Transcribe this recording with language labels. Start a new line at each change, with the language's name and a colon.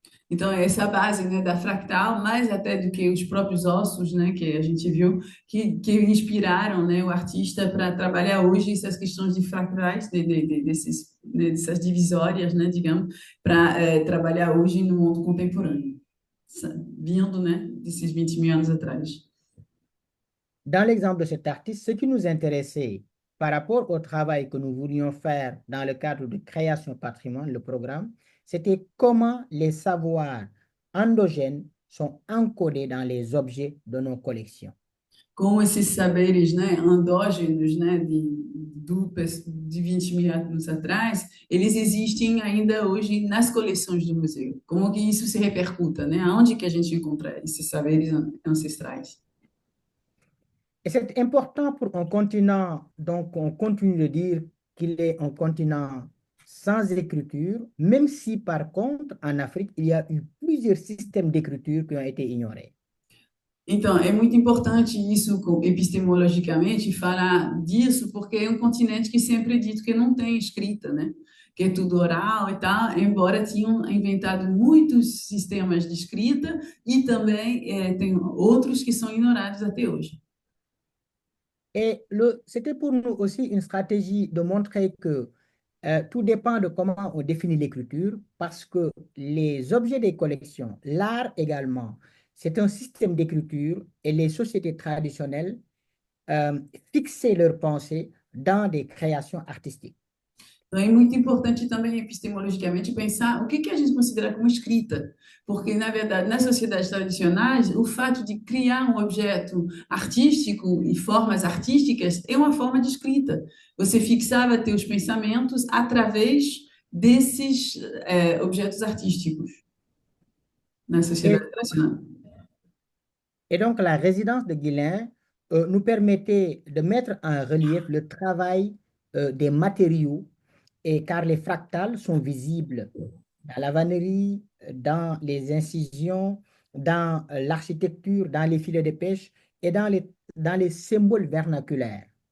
Portuguese: Então, essa é a base, né, da fractal, mais até do que os próprios ossos, né, que a gente viu, que inspiraram, né, o artista para trabalhar hoje essas questões de fractais, dessas divisórias, né, digamos, para trabalhar hoje no mundo contemporâneo, vindo, né, desses 20 mil anos atrás.
French: Dans l'exemple de cet artiste, ce qui nous intéressait par rapport au travail que nous voulions faire dans le cadre de création patrimoine, le programme, c'était comment les savoirs endogènes sont encodés dans les objets de nos collections.
Portuguese: Como esses saberes, né, endógenos, né, de 20 mil anos atrás, eles existem ainda hoje nas coleções do museu. Como que isso se repercuta, né? Aonde que a gente encontra esses saberes ancestrais?
French: Et c'est important pour un continent, donc on continue de dire qu'il est un continent sans écriture, même si par contre, en Afrique, il y a eu plusieurs systèmes d'écriture qui ont été ignorés.
Portuguese: Então, é muito importante isso, epistemologicamente, falar disso, porque é um continente que sempre é dito que não tem escrita, né? Que é tudo oral e tal, embora tinham inventado muitos sistemas de escrita e também tem outros que são ignorados até hoje.
French: Et c'était pour nous aussi une stratégie de montrer que tout dépend de comment on définit l'écriture, parce que les objets des collections, l'art également, c'est un système d'écriture et les sociétés traditionnelles fixaient leurs pensées dans des créations artistiques.
Portuguese: Então, é muito importante também epistemologicamente pensar o que a gente considera como escrita, porque, na verdade, nas sociedades tradicionais, o fato de criar um objeto artístico e formas artísticas é uma forma de escrita. Você fixava teus pensamentos através desses objetos artísticos na
French: Et,
Portuguese: sociedade tradicional.
French: et donc, la résidence de Guilain nous permettait de mettre en relief le travail des matériaux, et car les fractales sont visibles dans la vannerie, dans les incisions, dans l'architecture, dans les filets de pêche et dans les symboles vernaculaires.